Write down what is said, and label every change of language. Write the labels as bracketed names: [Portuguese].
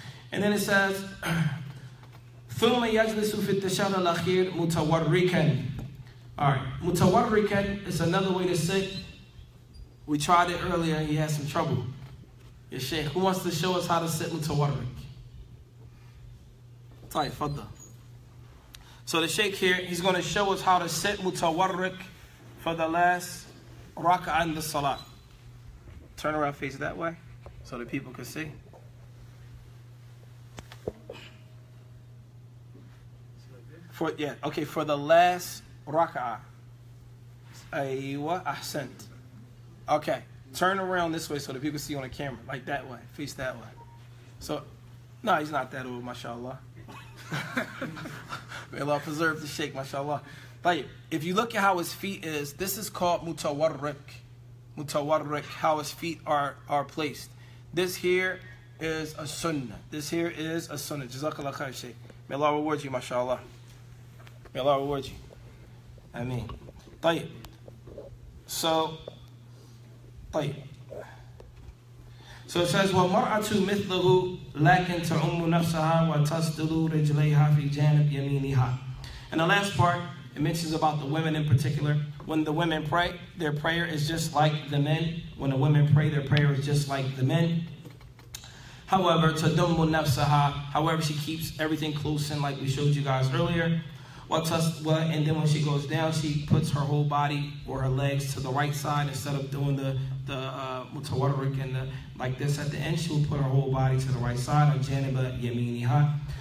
[English] And then it says, [Arabic] ثُمَّ يَجْلِسُ فِي التَّشَهُدِ الْأَخِيرِ مُتَوَرِّكًا. [English] Alright, mutawarrikan is another way to sit. We tried it earlier and you had some trouble. Your Shaykh, who wants to show us how to sit mutawarrik? Tayyib, fadda. So the Shaykh here, he's going to show us how to sit mutawarrik for the last raka'ah in the salat. Turn around, face that way so that people can see. For the last raka'ah. Aywa, ahsant. Okay, turn around this way so that people see on the camera, like that way, face that way. So, no, he's not that old, mashallah. May Allah preserve the Shaykh, mashallah. But if you look at how his feet is, this is called mutawarrik. Mutawarrik, how his feet are placed. This here is a sunnah. This here is a sunnah. Jazakallah khair, Shaykh. May Allah reward you, mashallah. May Allah reward you. Ameen. Tayyib. So it says, [Arabic] وَمَرْأَةُ مِثْلَهُ لَكِنْ تَعُمُّ نَفْسَهَا وَتَسْدُلُ رِجْلَيْهَا فِي جَانِبْ يَمِينِهَا. [English] And the last part, it mentions about the women in particular. When the women pray, their prayer is just like the men. When the women pray, their prayer is just like the men. However, [Arabic] تَدُمُّ نَفْسَهَا. [English] However, she keeps everything close in like we showed you guys earlier. And then when she goes down, she puts her whole body or her legs to the right side instead of doing the mutawarrik and like this at the end. She will put her whole body to the right side, or [Arabic] janiba yaminiha.